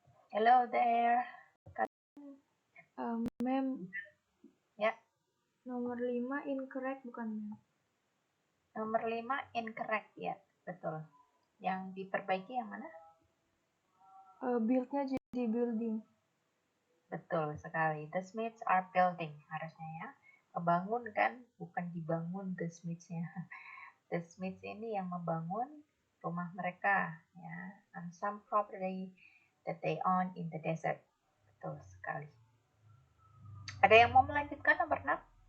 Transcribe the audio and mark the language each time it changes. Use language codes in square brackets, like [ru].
[en] Hello there. Ma'am, [id] Ya, nomor 5 incorrect bukan, ma'am? nomor 5 incorrect ya, betul. Yang diperbaiki yang mana? Build-nya jadi building. Betul sekali. [en] The Smiths are building [id] harusnya ya. Membangun kan, bukan dibangun the Smiths-nya. The Smiths ini yang membangun rumah mereka ya, [en] on some property that they own in the desert. [id] Betul sekali. Ada yang mau melanjutkan nomor 6?